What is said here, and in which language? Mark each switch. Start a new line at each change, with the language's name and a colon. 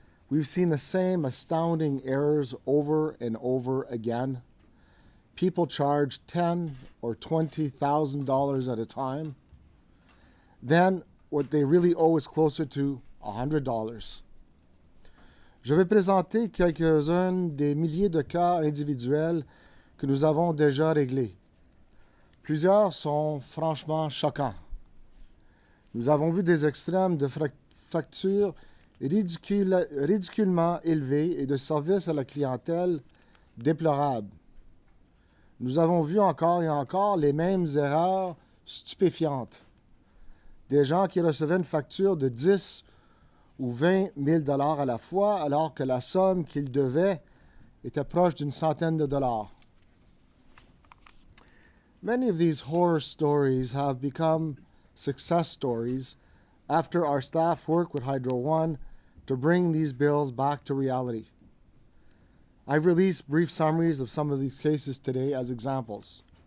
English: We've seen the same astounding errors over and over again. People charge $10,000 or $20,000 at a time. Then what they really owe is closer to $100.
French: Je vais présenter quelques-uns des milliers de cas individuels que nous avons déjà réglés. Plusieurs sont franchement choquants. Nous avons vu des extrêmes de factures ridiculement élevées et de services à la clientèle déplorables. Nous avons vu encore et encore les mêmes erreurs stupéfiantes. Des gens qui recevaient une facture de 10 ou 20 000 $ à la fois, alors que la somme qu'ils devaient était proche d'une centaine de dollars.
English: Many of these horror stories have become success stories after our staff work with Hydro One to bring these bills back to reality. I've released brief summaries of some of these cases today as examples.